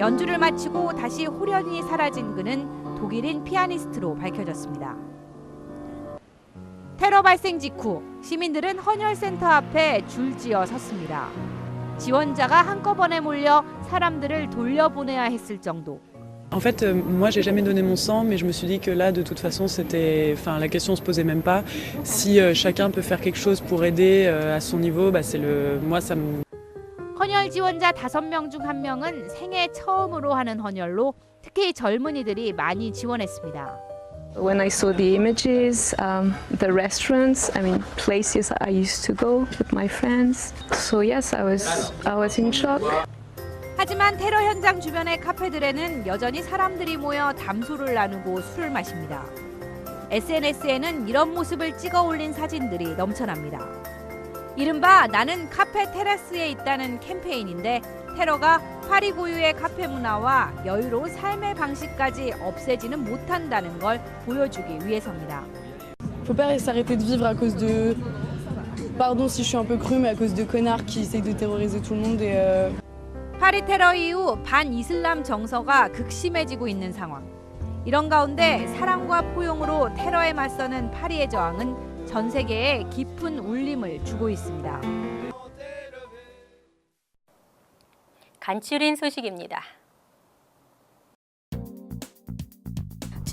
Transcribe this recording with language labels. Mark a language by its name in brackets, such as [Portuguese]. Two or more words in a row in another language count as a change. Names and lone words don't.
[Korean] 연주를 마치고 다시 호련히 사라진 그는 독일인 피아니스트로 밝혀졌습니다. 테러 발생 직후 시민들은 헌혈센터 앞에 줄지어 섰습니다. 지원자가 한꺼번에 몰려 사람들을 돌려보내야 했을 정도. [French] En fait, moi, j'ai jamais donné mon sang, mais je me suis dit que là, de toute façon, la question se posait même pas. Si chacun peut faire quelque chose pour aider à son niveau, moi, ça me. [Korean] 헌혈 지원자 5명 중 1명은 생애 처음으로 하는 헌혈로 특히 젊은이들이 많이 지원했습니다. [English] When I saw the images, the restaurants, places I used to go with my friends. So yes, I was in shock. [Korean] 하지만 테러 현장 주변의 카페들에는 여전히 사람들이 모여 담소를 나누고 술을 마십니다. SNS에는 이런 모습을 찍어 올린 사진들이 넘쳐납니다. 이른바 나는 카페 테라스에 있다는 캠페인인데 테러가 파리 고유의 카페 문화와 여유로운 삶의 방식까지 없애지는 못한다는 걸 보여주기 위해서입니다. [French] Faut pas s'arrêter de vivre à cause de, pardon si je suis un peu cru, mais à cause de connards qui essayent de terroriser tout le monde et. [Korean] 파리 테러 이후 반이슬람 정서가 극심해지고 있는 상황. 이런 가운데 사랑과 포용으로 테러에 맞서는 파리의 저항은 전 세계에 깊은 울림을 주고 있습니다. 간추린 소식입니다.